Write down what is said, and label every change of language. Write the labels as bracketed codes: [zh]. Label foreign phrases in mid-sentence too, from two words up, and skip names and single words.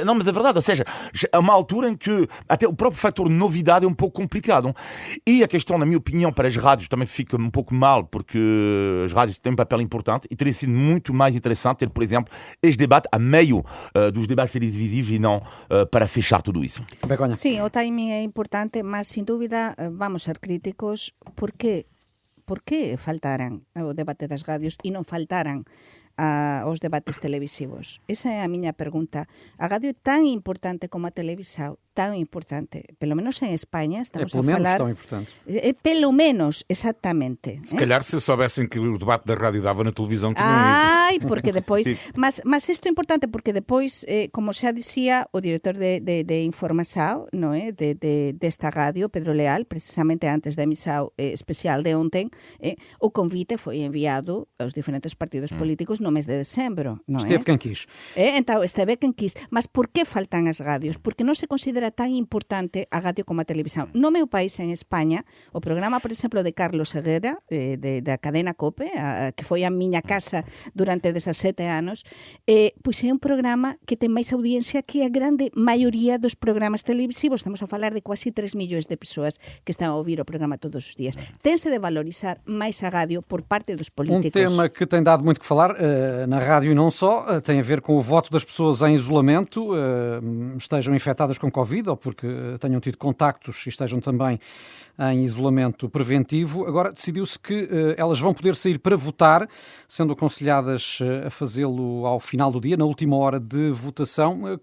[pt] Não, mas é verdade, ou seja, há uma altura em que até o próprio fator novidade é um pouco complicado. E a questão, na minha opinião, para as rádios também fica um pouco mal, porque as rádios têm um papel importante, e teria sido muito mais interessante ter, por exemplo, este debate a meio dos debates televisivos e não para fechar tudo isso. Begonha. [gl] Sim, o timing é importante, mas sin dúbida vamos ser críticos. Por que faltaran o debate das radios e non faltaran aos debates televisivos? Esa é a miña pregunta. A radio é tan importante como a televisão, tan importante, pelo menos en España, estamos [pt] pelo [gl] a [pt] menos [gl] falar... [pt] tão importante. Pelo menos, exactamente. Se calhar se soubessem que o debate da rádio dava na televisão, tinham ido. [gl] Ai, porque depois... mas isto é importante porque depois, como xa dicía o director de Informação, non é? Desta radio, Pedro Leal, precisamente antes da emisión especial de ontem, o convite foi enviado aos diferentes partidos políticos no mes de decembro, non é? [pt] Esteve quem quis. [gl] Então, esteve quen quis. Mas por que faltan as radios? Porque non se considera tan importante a radio como a televisión. No meu país, en España, o programa, por exemplo, de Carlos Seguera, da cadena COPE, que foi a miña casa durante 17 anos, pois é un programa que ten máis audiencia que a grande maioría dos programas televisivos. Estamos a falar de quase 3 millóns de persoas que están a ouvir o programa todos os días. Tense de valorizar máis a radio por parte dos políticos. [pt] Tema que tem dado muito que falar na rádio e não só, tem a ver com o voto das pessoas em isolamento, estejam infectadas com Covid ou porque tenham tido contactos e estejam também em isolamento preventivo. Agora decidiu-se que elas vão poder sair para votar, sendo aconselhadas a fazê-lo ao final do dia, na última hora de votação.